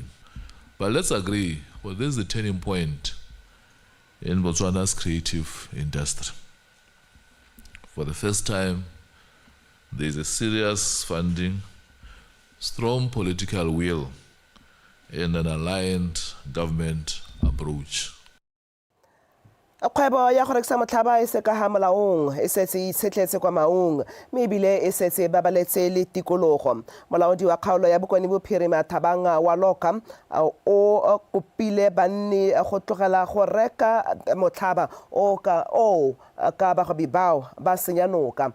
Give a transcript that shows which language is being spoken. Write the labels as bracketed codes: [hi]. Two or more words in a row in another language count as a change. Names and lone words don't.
[en] But let's agree, well, this is a turning point in Botswana's creative industry. For the first time, there is a serious funding, strong political will, and an aligned government approach. [tn] Kgwebo ya go rekisa motlhaba e se ka ga molaong e setse e itshetletse kwa maong mme ebile e setse e babaletse le tikologo. Molaodi wa kgaolo ya Bokone Bophirima Thabang wa Loka o kopile banni go tlogela go reka motlhaba o ka bagobi bao ba senya noka.